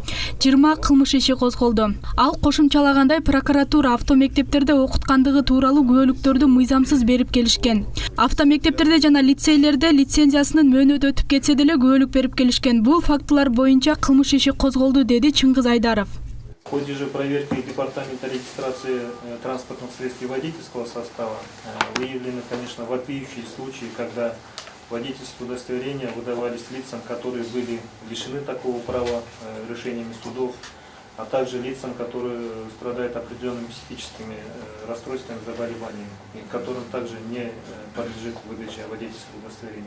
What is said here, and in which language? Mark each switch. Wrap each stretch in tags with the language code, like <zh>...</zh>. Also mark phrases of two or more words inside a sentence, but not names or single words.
<ky>20 кылмыш иши козголду. Ал кошумчалагандай прокуратура автомектептерде окуткандыгы тууралуу күбөлүктөрдү мыйзамсыз берип келишкен. Автомектептерде жана лицейлерде лицензиясынын мөөнөтү өтүп кетсе деле күбөлүк берип келишкен. Бул фактылар боюнча кылмыш иши козголду, деди Чыңгыз Айдаров.</ky> <ru>В ходе же проверки Департамента регистрации транспортных средств и водительского состава выявлены, конечно, вопиющие случаи, когда водительские удостоверения выдавались лицам, которые были лишены такого права решениями судов, а также лицам, которые страдают определенными психическими расстройствами, заболеваниями, и которым также не подлежит выдача водительского удостоверения.</ru>